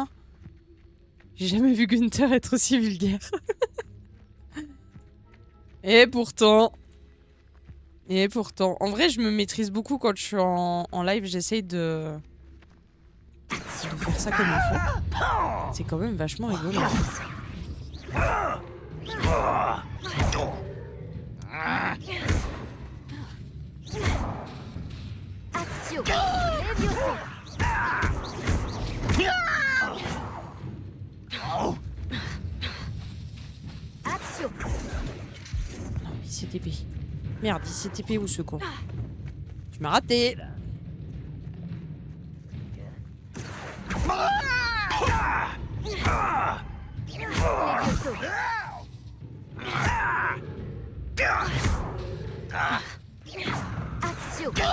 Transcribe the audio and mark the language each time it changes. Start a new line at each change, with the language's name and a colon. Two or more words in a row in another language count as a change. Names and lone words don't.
French: J'ai jamais vu Gunther être aussi vulgaire. Et pourtant... En vrai, je me maîtrise beaucoup quand je suis en live. J'essaye de faire ça comme il faut. C'est quand même vachement rigolo. Accio. Accio. Non, il s'est TP. Merde, il s'est TP où ce con? Tu m'as raté. Accio.